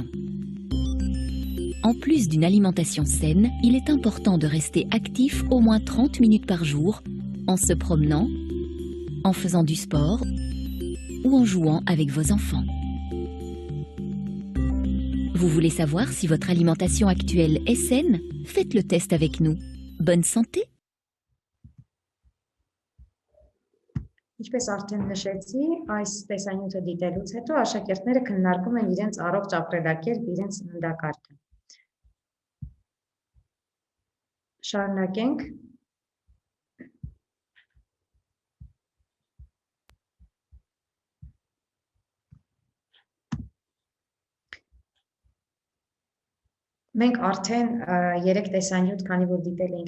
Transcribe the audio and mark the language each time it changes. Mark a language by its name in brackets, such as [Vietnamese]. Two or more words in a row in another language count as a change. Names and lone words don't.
[French] En plus d'une alimentation saine, il est important de rester actif au moins 30 minutes par jour en se promenant, en faisant du sport ou en jouant avec vos enfants. Vous voulez savoir si votre alimentation actuelle est saine? Faites le test avec nous. Bonne santé! [Armenian] Ինչպես արդեն նշեցի, այս տեսանյութը դիտելուց հետո աշակերտները քննարկում են իրենց առողջ ապրելակերպ, իրենց սննդակարգը։ Շարունակենք։ Մենք արդեն 3 տեսանյութ, քանի որ դիտել էինք